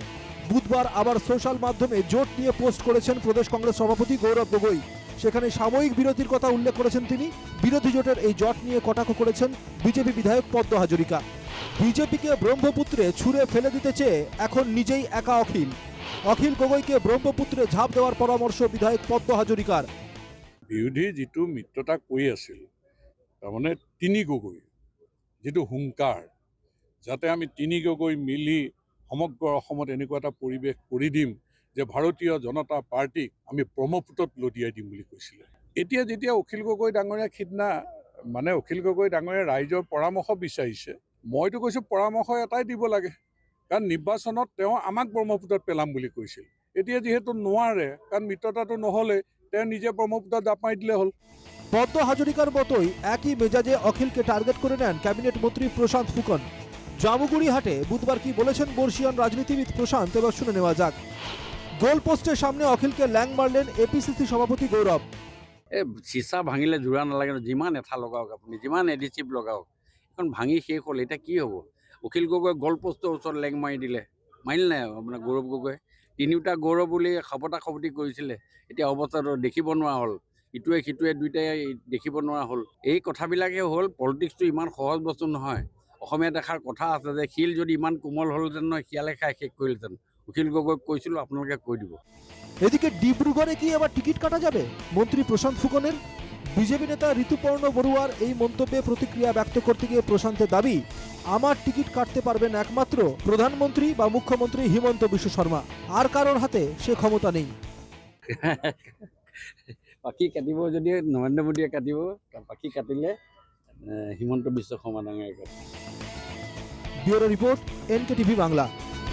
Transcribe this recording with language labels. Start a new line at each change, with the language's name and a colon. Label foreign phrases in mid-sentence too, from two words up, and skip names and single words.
Bangla: বুধবার আবার সোশ্যাল মাধ্যমে জোট নিয়ে পোস্ট করেছেন প্রদেশ কংগ্রেস সভাপতি গৌরব গগৈ। সেখানে সাময়িক বিরতির কথা উল্লেখ করেছেন তিনি। বিরোধী জোটের এই জোট নিয়ে কটাক্ষ করেছেন বিজেপি বিধায়ক পদ্ম হাজরিকা। বিজেপিকে ব্রহ্মপুত্রে ছুঁড়ে ফেলে দিতে চেয়ে এখন নিজেই একা অখিল। অখিল গগৈকে ব্রহ্মপুত্রে ঝাঁপ দেওয়ার পরামর্শ বিধায়ক পদ্ম হাজরিকার।
Assamese: বিৰোধী যিটো মিত্ৰতা কৈ আছিল, তাৰমানে 3 গগৈ যিটো হুংকাৰ, যাতে আমি 3 গগৈ মিলি সমগ্ৰ অসমত এনেকুৱা এটা পৰিৱেশ কৰি দিম যে ভাৰতীয় জনতা পাৰ্টিক আমি ব্ৰহ্মপুত্ৰত লদিয়াই দিম বুলি কৈছিলে। এতিয়া যেতিয়া অখিল গগৈ ডাঙৰীয়া সিদিনা অখিল গগৈ ডাঙৰীয়া ৰাইজৰ পৰামৰ্শ বিচাৰিছে, মইতো কৈছোঁ পৰামৰ্শ এটাই দিব লাগে, কাৰণ নিৰ্বাচনত তেওঁ আমাক ব্ৰহ্মপুত্ৰত পেলাম বুলি কৈছিল। এতিয়া যিহেতু নোৱাৰে, কাৰণ মিত্ৰতাটো নহ'লে তেওঁ নিজে ব্রহ্মপুত্র জাপ মারি দিলে হল।
Bangla: পদ্ম হাজরিকার মতোই একই মেজাজে অখিলকে টার্গেট করে নেন ক্যাবিনেট মন্ত্রী প্রশান্ত ফুকন। জামুগুড়ি হাটে বুধবার কি বলেছেন বর্ষিয়ান রাজনীতিবিদ প্রশান্ত, এবার শুনে নেওয়া যাক। গোল পোস্টের সামনে অখিলকে ল্যাং মারলেন APCC সভাপতি গৌরব।
Assamese: চিচা ভাঙিলে জোৰা নালাগে, যিমান এঠা লগাওক আপুনি, যিমান এডিচিভ লগাওক, এখন ভাঙি শেষ হ'ল। এতিয়া কি হ'ব? অখিল গগৈ গল পোষ্টৰ ওচৰত লেং মাৰি দিলে, মাৰিলে নাই আপোনাৰ গৌৰৱ গগৈ? তিনিওটা গৌৰৱ বুলি খপতা খপতি কৰিছিলে, এতিয়া অৱস্থাটো দেখিব নোৱাৰা হ'ল। ইটোৱে সিটোৱে দুইটাই দেখিব নোৱাৰা হ'ল। এই কথাবিলাকে হ'ল, পলিটিক্সটো ইমান সহজ বস্তু নহয়। অসমীয়াত এষাৰ কথা আছে যে শিল যদি ইমান কোমল হ'লহেঁতেন নহয়, শিয়ালে খাই শেষ কৰিলেহেঁতেন। অখিল গগৈক কৈছিলোঁ, আপোনালোকে কৈ দিব।
Bangla: এদিকে ডিব্রুগড়ে কি এবার টিকিট কাটা যাবে মন্ত্রী প্রশান্ত ফুকনের? বিজেপি নেতা ঋতুপর্ণ বড়ুয়ার এই মন্তব্যে প্রতিক্রিয়া ব্যক্ত করতে গিয়ে প্রশান্তের দাবি, আমার টিকিট কাটতে পারবেন একমাত্র প্রধানমন্ত্রী বা মুখ্যমন্ত্রী হিমন্ত বিশ্ব শর্মা, আর কারোর হাতে সে ক্ষমতা নেই।
Assamese: পাখি কাটিব যদি নৰেন্দ্ৰ মোদীয়ে কাটিব, পাখি কাটিলে হিমন্ত বিশ্ব শৰ্মা ডাঙৰীয়াই কাটিব।
Bangla: ব্যুরো রিপোর্ট, NKTV বাংলা।